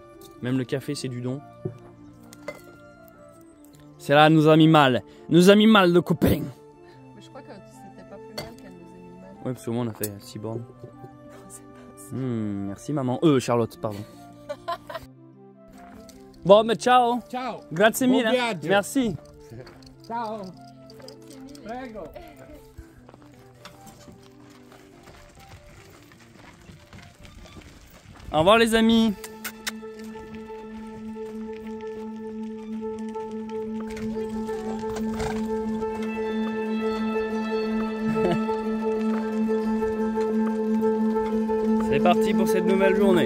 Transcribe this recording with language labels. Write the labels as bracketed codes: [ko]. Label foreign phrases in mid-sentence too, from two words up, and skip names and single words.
[fr] Même le café, c'est du don. C'est là, nous a mis mal. Nous a mis mal, le copain. Mais je crois que c'était pas plus mal qu'elle nous ait mis mal. Ouais, parce qu'au moins, on a fait 6 bornes. Merci maman. Charlotte, pardon. Bon, mais ciao. Ciao. [it] Grazie Buon mille. viaggio. [fr] Merci. [it] Ciao. Prego. [fr] Au revoir les amis. C'est parti pour cette nouvelle journée.